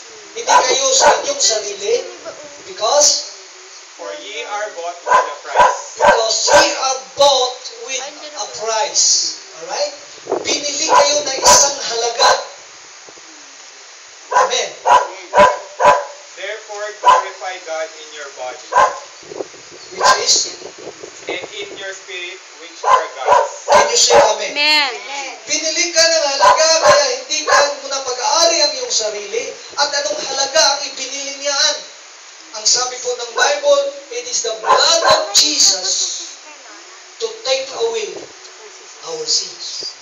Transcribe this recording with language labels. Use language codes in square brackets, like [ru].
[tl] Hindi kayo sa inyong sarili. [en] Because for ye are bought with a price. ye are bought with a price. Alright? [tl] Pinili kayo ng isang halaga. [en] Amen. Therefore glorify God in your body, Which is, and in your spirit, which are God's. can you say amen? Amen. [tl] Pinili ka ng halaga, kaya hindi ka muna pag-aari ang iyong sarili, at anong halaga ang ibinili niyaan. Ang sabi po ng Bible, [en] it is the blood of Jesus to take away our sins.